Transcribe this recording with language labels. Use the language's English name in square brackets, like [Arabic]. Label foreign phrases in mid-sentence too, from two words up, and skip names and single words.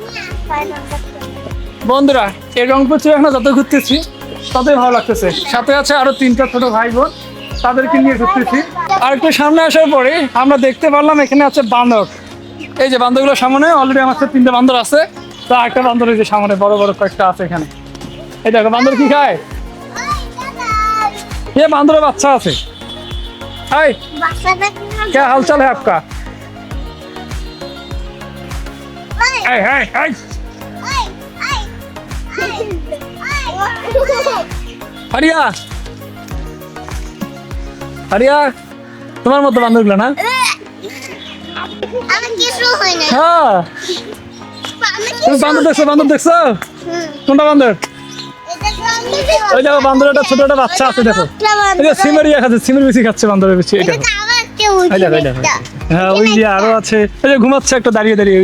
[Bangla] বন্ধুরা, এই রংপুর চিড়িয়াখানা যত ঘুরতেছি ততই ভালো লাগতেছে। সাথে আছে আরো 3টা ছোট ভাই বোন, তাদেরকে নিয়ে ঘুরতেছি। আর একটু সামনে আসার পরে আমরা দেখতে পারলাম এখানে আছে বান্দর। এই যে বান্দরগুলোর সামনে অলরেডি আমার 3টা বান্দর আছে। তো একটা বান্দর এই যে সামনে বড় বড় কয়েকটা আছে এখানে। এই দেখো বান্দর কি খায়। [Hindi] ये बांदर [Bangla] बाচ্চা আছে। [Hindi] हाय, क्या हाल चाल है आपका? हाय हाय हाय, हरिया हरिया, [Bangla] তোমার মতো বান্দরগুলো না? আমি কিছু হই না। হ্যাঁ, তুমি বান্দর দেখছো? বান্দর দেখছো? কোনটা বান্দর? ওই দেখো বান্দরটা ছোট একটা বাচ্চা আছে, দেখো। এই যে সিমারিয়া খাচ্ছে, সিমারি বেশি খাচ্ছে বান্দরের বেশি। এটা হ্যাঁ, ওই যে আরো আছে, এই যে ঘুমাচ্ছে একটা দাঁড়িয়ে দাঁড়িয়ে।